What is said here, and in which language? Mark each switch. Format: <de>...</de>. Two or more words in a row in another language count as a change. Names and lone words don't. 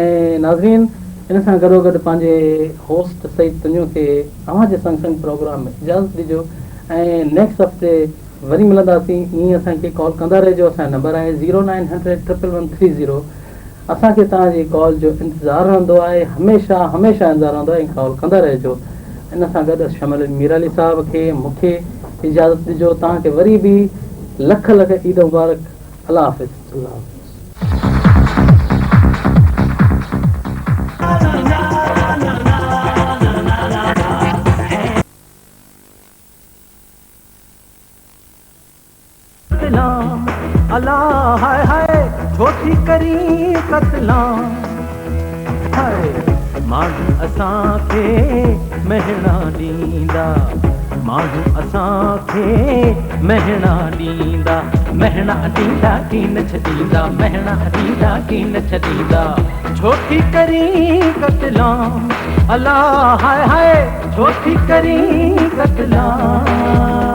<sd>ऐं नाज़रीन हिन सां गॾोगॾु पंहिंजे होस्ट सईद तुंहिंजो खे तव्हांजे संग संग प्रोग्राम में इजाज़त ॾिजो ऐं नेक्स्ट हफ़्ते वरी मिलंदासीं ईअं असांखे कॉल कंदा रहिजो असांजो नंबर आहे 0900 असांखे तव्हांजी कॉल जो इंतज़ारु रहंदो आहे हमेशह हमेशह इंतज़ारु रहंदो आहे ऐं कॉल कंदा रहिजो इन सां गॾु शमल मीराली साहब खे मूंखे इजाज़त ॾिजो तव्हांखे वरी बि लख लख ईद मुबारक अलाह हाफ़िज़ अल्लाह हाफ़िज़। अल्लाह हाय हाय छोटी करी कतलाम हाय माण्हू असांखे महिणा ॾींदा माण्हू असांखे महिणा ॾींदा महिणा ॾींदा की न छॾींदा महिणा ॾींदा की न छॾींदा छोटी करी कतलाम अल्लाह हाय हाय छोटी करी कतलाम</sd>